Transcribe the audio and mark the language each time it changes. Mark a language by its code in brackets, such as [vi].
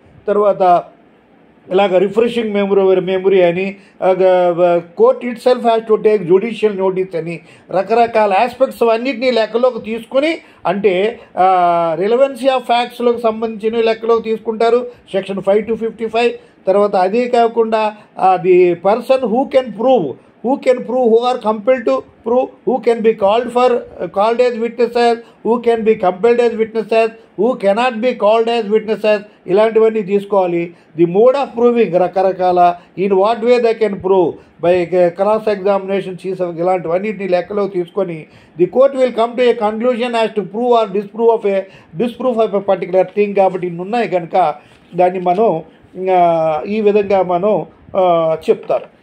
[te] తర్వాత ఇలాగ refreshing memory అని, [en] court itself has to take judicial notice [te] అని, రకరకాల ఆస్పెక్ట్స్ అన్నింటినీ లెక్కలోకి తీసుకొని, అంటే రిలవెన్సీ ఆఫ్ ఫ్యాక్ట్స్లోకి సంబంధించిన లెక్కలోకి తీసుకుంటారు సెక్షన్ 5 to 55. తర్వాత అదే కాకుండా [en] the person who can prove, who are compelled to prove, who can be called as witnesses, who can be compelled as witnesses, who cannot be called as witnesses, [te] ఇలాంటివన్నీ తీసుకోవాలి. [en] the mode of proving రకరకాల, in what way they can prove, by cross examination, [te] ఇలాంటివన్నింటినీ లెక్కలో తీసుకొని [en] The court will come to a conclusion as to prove or disprove of a particular thing. [te] కాబట్టి ఇన్ని ఉన్నాయి కనుక దాన్ని మనం ఈ విధంగా మనం చెప్తారు.